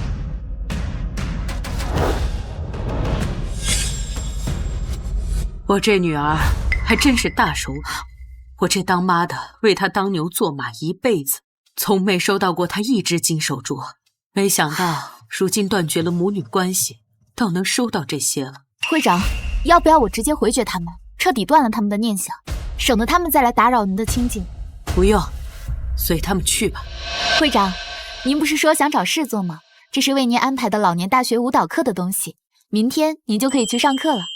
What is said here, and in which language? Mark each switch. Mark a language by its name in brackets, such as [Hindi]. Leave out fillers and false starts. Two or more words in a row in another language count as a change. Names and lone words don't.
[Chinese] 我這女兒還真是大手筆，我這當媽的為她當牛做馬一輩子，從沒收到過她一隻金手鐲，沒想到如今斷絕了母女關係，倒能收到這些了。會長，要不要我直接回絕他們，徹底斷了他們的念想，省得他們再來打擾您的清靜？不用，隨他們去吧。會長，您不是說想找事做嗎？這是為您安排的老年大學舞蹈課的東西，明天您就可以去上課了。